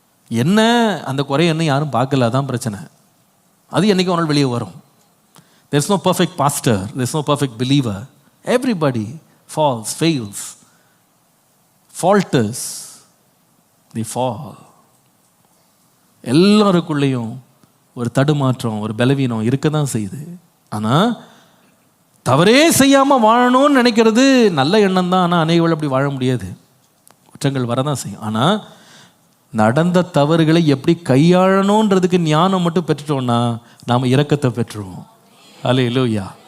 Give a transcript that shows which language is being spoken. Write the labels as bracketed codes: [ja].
[ta] என்ன அந்த குறை என்ன யாரும் பார்க்கல, அதான் பிரச்சனை. அது என்னைக்கு ஒரு நாள் வெளியே வரும். [en] There's no perfect pastor, there's no perfect believer. Everybody falls, fails, falters, they fall. [ta] எல்லாருக்குள்ளேயும் ஒரு தடுமாற்றம், ஒரு பலவீனம் இருக்க தான் செய்யுது. ஆனால் தவறே செய்யாமல் வாழணும்னு நினைக்கிறது நல்ல எண்ணம் தான். ஆனால் அநேகர்கள் அப்படி வாழ முடியாது, குற்றங்கள் வரதான் செய்யும். ஆனால் நடந்த தவறுகளை எப்படி கையாளணுன்றதுக்கு ஞானம் மட்டும் பெற்றுட்டோம்னா நாம் இரக்கத்தை பெற்றுருவோம். அல்லேலூயா.